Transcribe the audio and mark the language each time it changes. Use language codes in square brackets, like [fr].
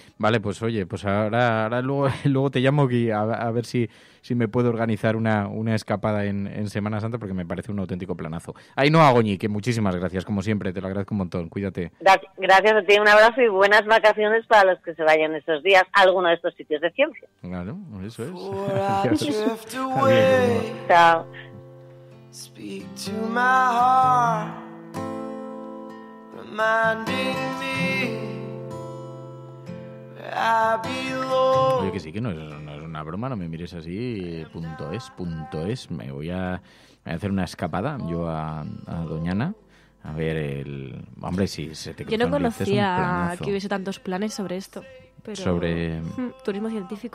[es] Vale, pues oye, pues ahora luego te llamo a ver si me puedo organizar una escapada en Semana Santa, porque me parece un auténtico planazo. Ainhoa Goñi, que muchísimas gracias, como siempre, te lo agradezco un montón, cuídate. Gracias a ti, un abrazo y buenas vacaciones para los que se vayan estos días a alguno de estos sitios de ciencia. Claro, eso es. Chao. [en] Speak to my heart, reminding me that I belong. [es] Oye, que sí, que no es una broma, no me mires así. Punto es. Me voy a hacer una escapada yo a Doñana. A ver, hombre, si se te cruzan. Yo no conocía que hubiese tantos planes sobre esto. Pero... Sobre turismo científico.